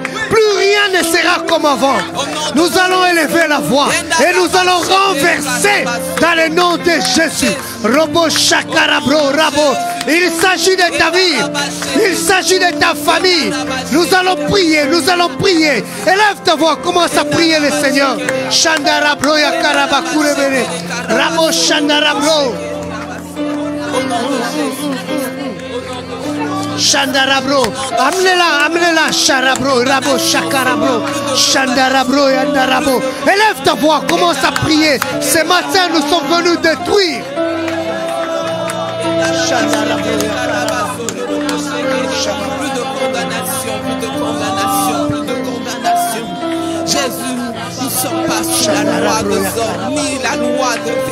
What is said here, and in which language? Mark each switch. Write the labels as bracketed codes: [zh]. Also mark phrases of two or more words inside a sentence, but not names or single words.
[fr] Plus rien ne sera comme avant. Nous allons élever la voix. Et nous allons renverser dans le nom de Jésus. Robo Shakarabro Rabo. Il s'agit de ta vie. Il s'agit de ta famille. Nous allons prier. Nous allons prier. Élève ta voix. Commence à prier le Seigneur. Shandarabro Yakarabakurebere. Rabo Shandarabro. Shandarabro. Amenez-la, amenez-la. Sharabro. Rabo Shakarabro. Shandarabro Yandarabo. Élève ta voix. Commence à prier. Ce matin, nous sommes venus détruire. Plus de condamnation, plus de condamnation, plus de condamnation. Jésus, nous ne sommes pas sous la loi de hommes, ni la loi de...